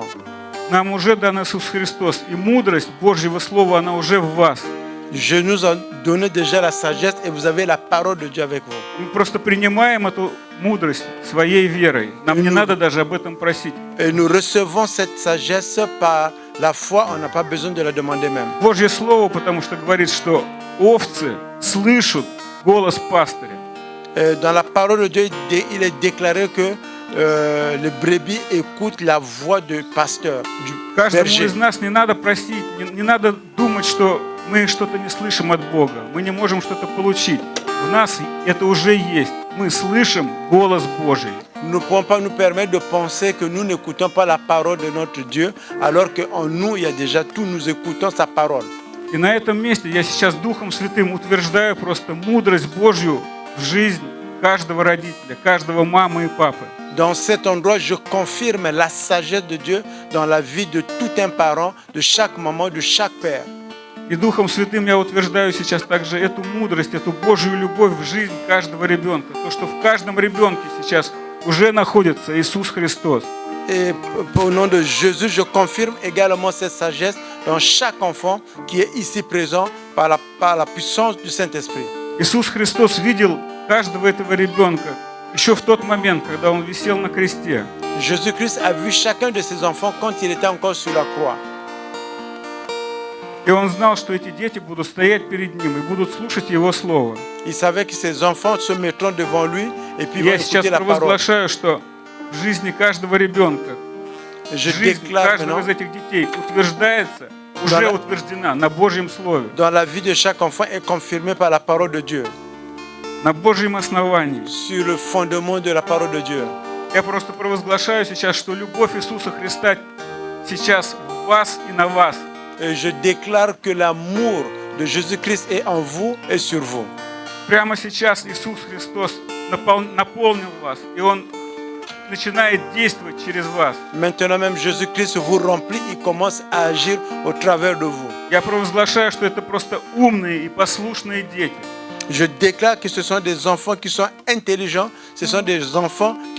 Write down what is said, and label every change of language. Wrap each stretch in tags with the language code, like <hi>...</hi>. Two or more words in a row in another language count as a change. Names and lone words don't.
<ru>Нам уже дан Иисус Христос, и мудрость Божьего Слова, она уже в вас.</ru> <fr>Je nous a donné déjà la sagesse et vous avez la parole de Dieu avec vous.</fr> <ru>Мы просто принимаем эту мудрость своей верой. Нам не надо даже об этом просить.</ru> <fr>Et nous recevons cette sagesse par la foi, on n'a pas besoin de la demander même.</fr> <ru>Божье Слово, потому что говорит, что овцы слышат голос пастыря.</ru> <fr>Dans la parole de Dieu, il est déclaré que les brebis écoutent la voix du pasteur, du</fr> <ru>Каждому</ru> <fr>berger.</fr> <ru>из нас не надо просить, не надо думать, что мы что-то не слышим от Бога, мы не можем что-то получить. В нас это уже есть. Мы слышим голос Божий.</ru> <fr>Nous ne pouvons pas nous permettre de penser que nous n'écoutons pas la parole de notre Dieu, alors qu'en nous, il y a déjà tout, nous écoutons sa parole.</fr> <ru>И на этом месте я сейчас Духом Святым утверждаю просто мудрость Божью в жизнь каждого родителя, каждого мамы и папы.</ru> <fr>Dans cet endroit, je confirme la sagesse de Dieu dans la vie de tout un parent, de chaque maman, de chaque père.</fr> <ru>И Духом Святым я утверждаю сейчас также эту мудрость, эту Божью любовь в жизнь каждого ребенка. То, что в каждом ребенке сейчас уже находится Иисус Христос.</ru> <fr>Et au nom de Jésus, je confirme également cette sagesse dans chaque enfant qui est ici présent par la puissance du Saint-Esprit.</fr> <ru>Иисус Христос видел каждого этого ребенка еще в тот момент, когда Он висел на кресте.</ru> <fr>Jésus-Christ a vu chacun de ses enfants quand il était encore sur la croix.</fr> <ru>И Он знал, что эти дети будут стоять перед Ним и будут слушать Его Слово.</ru> <fr>Il savait que ses enfants se mettront devant lui et puis vont</fr> <ru>Я сейчас</ru> <fr>écouter la parole.</fr> <ru>провозглашаю, что в жизни каждого ребенка,</ru> <fr>Je</fr> <ru>жизнь</ru> <fr>déclare</fr> <ru>каждого</ru> <fr>maintenant,</fr> <ru>из этих детей утверждается, уже утверждена на Божьем Слове,</ru> <fr>dans la vie de chaque enfant est confirmée par la parole de Dieu,</fr> <ru>на Божьем основании.</ru> <fr>sur le fondement de la parole de Dieu.</fr> <ru>Я просто провозглашаю сейчас, что любовь Иисуса Христа сейчас в вас и на вас.</ru> <fr>Et je déclare que l'amour de Jésus-Christ est en vous et sur vous.</fr> <ru>Прямо сейчас Иисус Христос наполнил вас, и Он начинает действовать через вас.</ru> <fr>Maintenant même, Jésus-Christ vous remplit, il commence à agir au travers de vous.</fr> <ru>Я провозглашаю, что это просто умные и послушные дети.</ru> <fr>Je déclare que ce sont des enfants qui sont intelligents, ce sont des enfants qui</fr>